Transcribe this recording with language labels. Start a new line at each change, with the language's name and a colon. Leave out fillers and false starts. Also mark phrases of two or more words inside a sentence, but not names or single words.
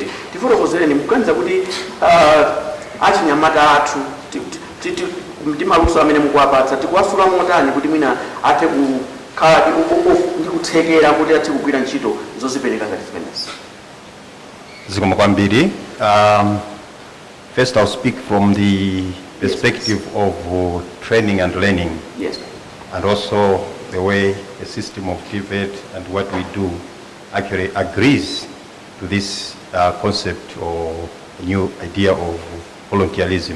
Nyanja: Tifotokozereni mukuganiza kuti achinyamata athu ndi maluso amene mukuwapatsa tikuwasula motani kuti mwina athe khala ndikuthekera kuti ati kugwira ntchito zozipereka ngati zimenezi. Zikomo kwambiri.
English: First I'll speak from the perspective of training and learning. Yes. And also the way the system of TVET and what we do actually agrees to this concept or new idea of volunteerism.